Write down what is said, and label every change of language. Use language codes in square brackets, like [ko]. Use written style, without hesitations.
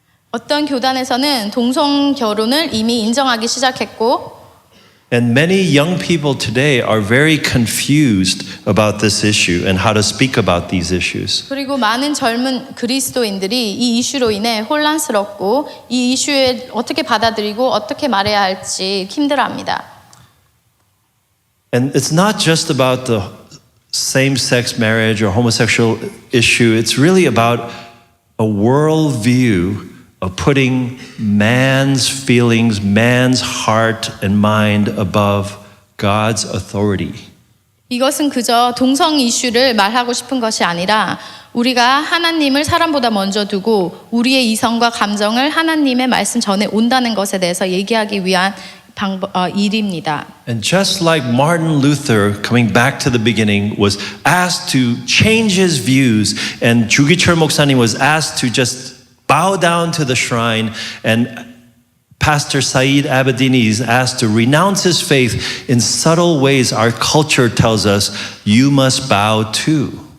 [ko] 어떤 교단에서는 동성 결혼을 이미 인정하기 시작했고 [en] And many young people today are very confused about this issue and how to speak about these issues. [ko] 그리고 많은 젊은 그리스도인들이 이 이슈로 인해 혼란스럽고 이 이슈에 어떻게 받아들이고 어떻게 말해야 할지 힘들어합니다. [en] And it's not just about the same-sex marriage or homosexual issue. It's really about a worldview of putting man's feelings, man's heart and mind above God's authority. [ko] 이것은 그저 동성 이슈를 말하고 싶은 것이 아니라 우리가 하나님을 사람보다 먼저 두고 우리의 이성과 감정을 하나님의 말씀 전에 온다는 것에 대해서 얘기하기 위한 일입니다. [en] And just like Martin Luther, coming back to the beginning, was asked to change his views, and 주기철 목사님 was asked to just bow down to the shrine, and Pastor Saeed Abedini is asked to renounce his faith in subtle ways our culture tells us you must bow to.